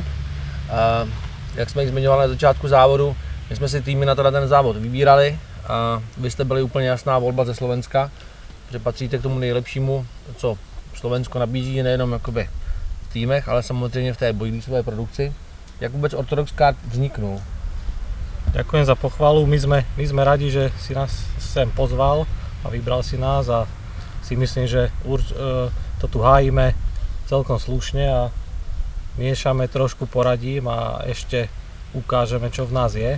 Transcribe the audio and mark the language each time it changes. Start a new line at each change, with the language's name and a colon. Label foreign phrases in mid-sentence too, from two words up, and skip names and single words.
Czech: Jak jsme ji zmiňovali na začátku závodu, my jsme si týmy na ten závod vybírali a vy jste byli úplně jasná volba ze Slovenska, že patříte k tomu nejlepšímu, co Slovensko nabízí nejenom jakoby v týmech, ale samozřejmě v té bojlísové produkci. Jak vůbec Orthodox Carp vzniknul?
Slovak: Ďakujem za pochvalu, my sme radi, že si nás sem pozval a vybral si nás a si myslím, že to tu hájime celkom slušne a miešame, trošku poradím a ešte ukážeme, čo v nás je.